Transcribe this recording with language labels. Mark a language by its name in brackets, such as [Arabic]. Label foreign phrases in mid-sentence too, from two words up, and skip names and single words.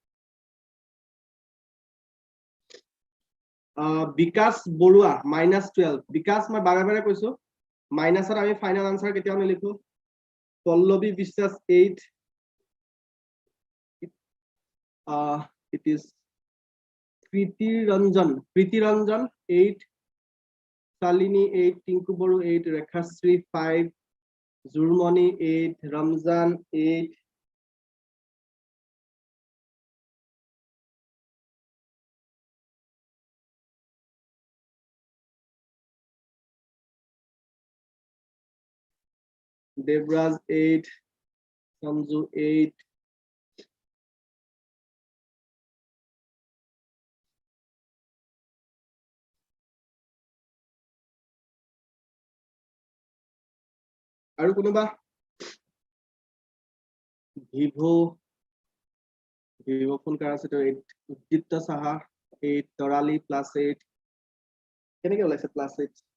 [Assamese] বিকাশ বৰুৱা -12 বিকাশ মই বাৰে বাৰে কৈছো মাইনাছত আমি [English] final answer [Assamese] কেতিয়াও নিলিখো পল্লৱী বিশ্বাস 8 [English] it is Priti Ranjan 8 Salini 8 Tinku Boru 8 Rekhasri 5 Zurmani 8 Ramzan 8 [Assamese] Devraj 8 Sanju 8 আৰু কোনোবা ভিভো ফোন কাৰ আছে তো 8 উদ্দীপ্ত সাহা 8 তৰালি +8 কেনেকৈ ওলাইছে +8